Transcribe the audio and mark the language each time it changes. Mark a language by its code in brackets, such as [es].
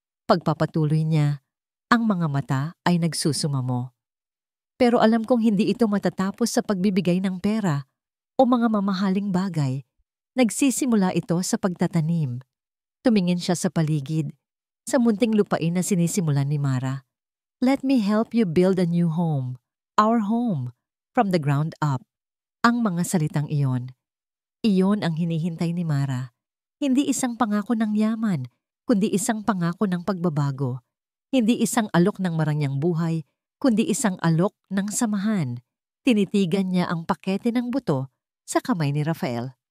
[tl] Pagpapatuloy niya, ang mga mata ay nagsusumamo. Pero alam kong hindi ito matatapos sa pagbibigay ng pera o mga mamahaling bagay. Nagsisimula ito sa pagtatanim. Tumingin siya sa paligid, sa munting lupain na sinisimulan ni Mara. [en] Let me help you build a new home, our home, from the ground up. [tl] Ang mga salitang iyon. Iyon ang hinihintay ni Mara. Hindi isang pangako ng yaman, kundi isang pangako ng pagbabago. Hindi isang alok ng marangyang buhay, kundi isang alok ng samahan. Tinitigan niya ang pakete ng buto sa kamay ni Rafael.